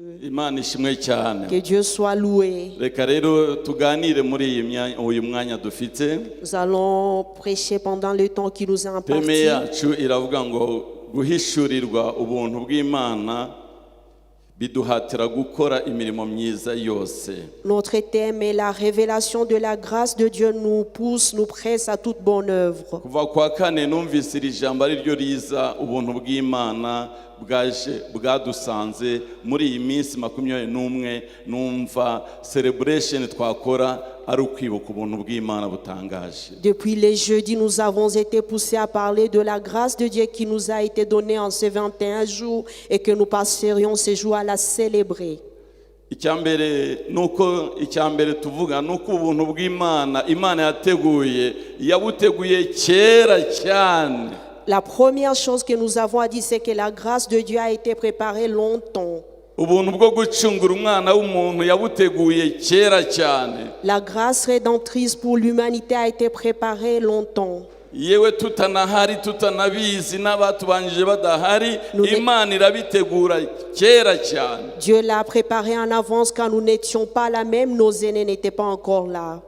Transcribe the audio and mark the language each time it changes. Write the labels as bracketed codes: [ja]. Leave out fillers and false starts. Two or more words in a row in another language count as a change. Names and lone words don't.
[rw] Imana ishimwe cyane. [fr] Que Dieu soit loué. [rw] Reka rero tuganire muri uyu mwanya dufite. [fr] Nous allons prêcher pendant le temps qui nous est imparti. [rw] Teme yacu iravuga ngo guhishurirwa ubuntu bw'Imana biduhatira gukora imirimo myiza yose. [fr] Notre thème est la révélation de la grâce de Dieu nous pousse, nous presse à toute bonne œuvre. [rw] Kuva kwa kane numvise iri jambo ari ryo riza ubuntu bw'Imana bwadusanze muri iyi minsi 21 numva celebration twakora ari ukwibuka ubuntu bw'Imana butangaje. [fr] Depuis les jeudis, nous avons été poussés à parler de la grâce de Dieu qui nous a été donnée en ces 21 jours et que nous passerions ces jours à la célébrer. [rw] Icyambere tuvuga nuko ubuntu bw'Imana Imana yabuteguye kera cyane. [fr] La première chose que nous avons à dire, c'est que la grâce de Dieu a été préparée longtemps. La grâce rédemptrice pour l'humanité a été préparée longtemps. Dieu l'a préparée en avance quand nous n'étions pas là, même nos aînés n'étaient pas encore là.